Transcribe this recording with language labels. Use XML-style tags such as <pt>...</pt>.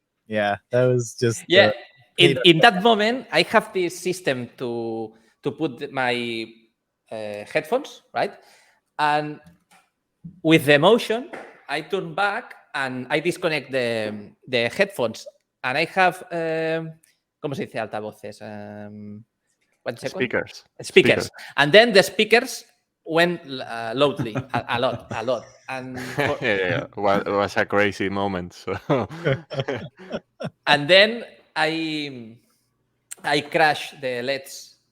<en>Yeah, that was just In that moment, I have this system to put my headphones, right? And with the motion, I turn back and I disconnect the headphones. And I have,</en> <es>¿cómo se dice altavoces?</es> <en>1 second. Speakers. And then the speakers went loudly, a lot. And It was a crazy moment. So. And then I crashed the LEDs.</en>